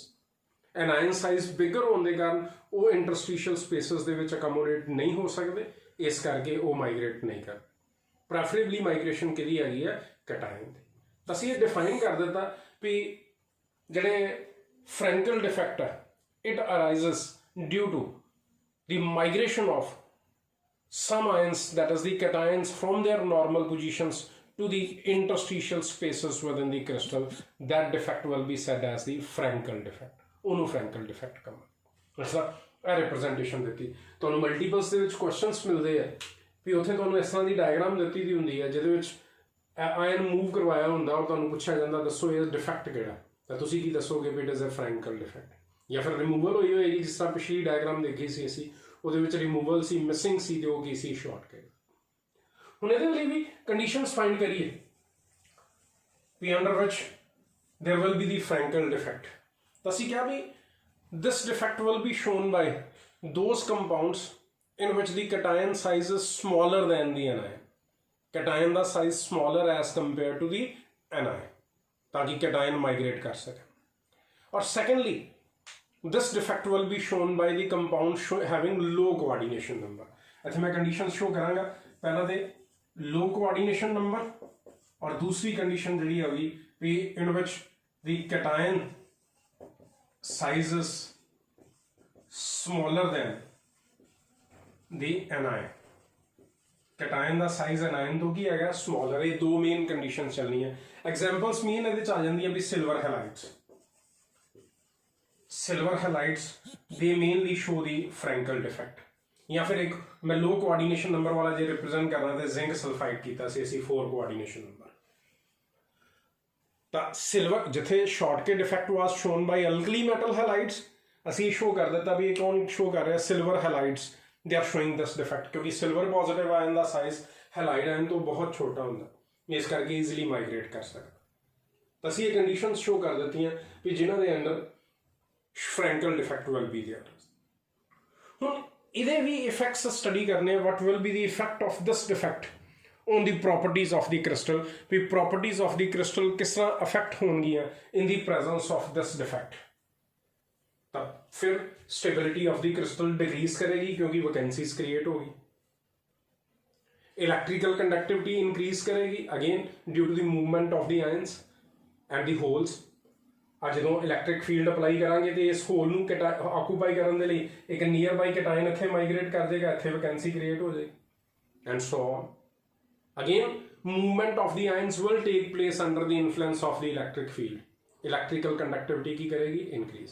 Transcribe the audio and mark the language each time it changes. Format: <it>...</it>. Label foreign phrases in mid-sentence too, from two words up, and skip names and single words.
<en>and ion size bigger</en> <hi>होने के कारण वो</hi> <en>interstitial spaces</en> <pa>ਦੇ ਵਿੱਚ</pa> <hi>अकोमोडेट नहीं हो सकते,</hi> <pa>ਇਸ ਕਰਕੇ</pa> <hi>वो माइग्रेट नहीं कर।</hi> <en>preferably migration</en> <pa>ਕਿ ਹੈਗੀ ਹੈ ਕੈਟਾਇਨ ਕੀ। ਤੋ ਅਸੀਂ ਯੇ ਡਿਫਾਈਨ ਕਰ ਦਿੱਤਾ ਭੀ ਜਿਹੜੇ</pa> <en>Frankel defect है it arises due to the migration of some ions, that is the cations, from their normal positions to the interstitial spaces within the crystal. That defect will be said as the Frankel defect.</en> <pa>ਉਹਨੂੰ</pa> <en>Frankel defect</en> <pa>ਕਹਾਂ। ਅੱਛਾ ਇਹ ਰਿਪਰੈਜ਼ੈਂਟੇਸ਼ਨ ਦਿੱਤੀ ਤੁਹਾਨੂੰ ਮਲਟੀਪਲਸ ਦੇ ਵਿੱਚ ਕੁਐਸਚਨਸ ਮਿਲਦੇ ਆ ਵੀ ਉੱਥੇ ਤੁਹਾਨੂੰ ਇਸ ਤਰ੍ਹਾਂ ਦੀ ਡਾਇਗਰਾਮ ਦਿੱਤੀ ਦੀ ਹੁੰਦੀ ਹੈ ਜਿਹਦੇ ਵਿੱਚ</pa> <en>ion move</en> <pa>ਕਰਵਾਇਆ ਹੁੰਦਾ ਔਰ ਤੁਹਾਨੂੰ ਪੁੱਛਿਆ ਜਾਂਦਾ ਦੱਸੋ ਇਹ ਡਿਫੈਕਟ ਕਿਹੜਾ, ਤਾਂ ਤੁਸੀਂ ਕੀ ਦੱਸੋਗੇ ਵੀ</pa> <en>it is a Frankel defect</en> <pa>ਜਾਂ ਫਿਰ ਰਿਮੂਵਲ ਹੋਈ ਹੋਏਗੀ ਜਿਸ ਤਰ੍ਹਾਂ ਪਿਛਲੀ ਡਾਇਗਰਾਮ ਦੇਖੀ ਸੀ ਅਸੀਂ ਉਹਦੇ ਵਿੱਚ ਰਿਮੂਵਲ ਸੀ, ਮਿਸਿੰਗ ਸੀ ਤੇ ਉਹ ਕੀ ਸੀ ਸ਼ਾਰਟਕਟ। ਹੁਣ ਇਹਦੇ ਲਈ ਵੀ</pa> <en>conditions find</en> <pa>ਕਰੀਏ ਵੀ</pa> <en>under which there will be the Frankel defect.</en> <pa>ਤਾਂ ਅਸੀਂ ਕਿਹਾ ਵੀ</pa> <en>this defect will be shown by those compounds in which the cation size is smaller than the anion. cation ਦਾ size smaller as compared to the anion</en> <pa>ਤਾਂ ਕਿ</pa> <en>cation migrate</en> <pa>ਕਰ ਸਕੇ।</pa> <en>ਔਰ secondly this defect will be shown by the compound having low coordination number.</en> <pa>ਇੱਥੇ ਮੈਂ</pa> <en>conditions show</en> <pa>ਕਰਾਂਗਾ, ਪਹਿਲਾ ਤੇ</pa> <en>low coordination number</en> <pa>ਔਰ ਦੂਸਰੀ</pa> <en>condition</en> <pa>ਜਿਹੜੀ ਹੋਗੀ ਭੀ</pa> <en>in which the cation size is smaller than the anion.</en> <pa>cation ਦਾ</pa> <en>size anion</en> <pa>ਤੋਂ ਕੀ ਹੈਗਾ smaller। ਯੇ ਦੋ</pa> <en>main conditions</en> <pa>ਚੱਲਣੀ ਹੈ।</pa> <en>examples main</en> <pa>ਇਹਦੇ ਚ ਆ ਜਾਂਦੀਆਂ भी</pa> <en>silver halides। silver halides they mainly show the Frankel defect.</en> <pa>ਯਾ ਫਿਰ ਇਕ ਮੈਂ</pa> <en>low coordination number</en> <pa>ਵਾਲਾ ਜੋ ਰਿਪ੍ਰੇਜ਼ੈਂਟ ਕਰਨਾ ਥਾ</pa> <en>zinc sulphide</en> <pa>ਕੀਤਾ ਸੀ ਅਸੀ 4</pa> <en>coordination number. तो सिल्वर जिथे short ke defect was shown by alkali metal halides</en> <pa>ਅਸੀ ਸ਼ੋ ਕਰ ਦਿੱਤਾ ਭੀ ਕੌਣ ਸ਼ੋ ਕਰ ਰਹਾ ਹੈ</pa> <en>silver halides they are showing this defect क्योंकि silver positive ion का size halide ion</en> <pa>ਤੋਂ ਬਹੁਤ ਛੋਟਾ ਹੋਂਗੇ ਇਸ ਕਰਕੇ</pa> <en>easily migrate</en> <pa>ਕਰ ਸਕਤਾ। ਤੋ ਅਸੀ ਯੇ</pa> <en>conditions show</en> <pa>ਕਰ ਦੀ ਭੀ ਜਿਨ੍ਹਾਂ ਕੇ ਅੰਦਰ</pa> <en>Frankel defect will be there.</en> <pa>ਹੁਣ ਇਹਦੇ ਵੀ</pa> <en>effects study</en> <pa>ਕਰਨੇ</pa> <en>what will be the effect of this defect on the properties of the crystal,</en> <pa>ਵੀ</pa> <en>properties of the crystal</en> <pa>ਕਿਸ ਤਰ੍ਹਾਂ ਅਫੈਕਟ ਹੋਣਗੀਆਂ</pa> <en>in the presence of this defect।</en> <pa>ਤਾਂ ਫਿਰ</pa> <en>stability of the crystal decrease</en> <pa>ਕਰੇਗੀ क्योंकि</pa> <en>vacancies create</en> <pa>होगी।</pa> <en>electrical conductivity increase करेगी again due to the movement of the ions and the holes।</en> <pa>ਆਜ ਜੋ</pa> <en>electric field apply</en> <pa>ਕਰਾਂਗੇ ਤੋ ਇਸ ਹੋਲ ਨੂੰ ਆਕਿਊਪਾਈ ਕਰਨੇ ਕੇ ਲਿਏ ਏਕ</pa> <en>near by cation</en> <pa>ਇੱਥੇ ਮਾਈਗ੍ਰੇਟ ਕਰ ਦੇਗਾ, ਇੱਥੇ</pa> <en>vacancy create</en> <pa>ਹੋ ਜਾਏਗੀ</pa> <en>and so on. again movement of the ions will take place under the influence of the electric field, electrical conductivity</en> <pa>ਕੀ ਕਰੇਗੀ</pa> <en>इंक्रीज।</en>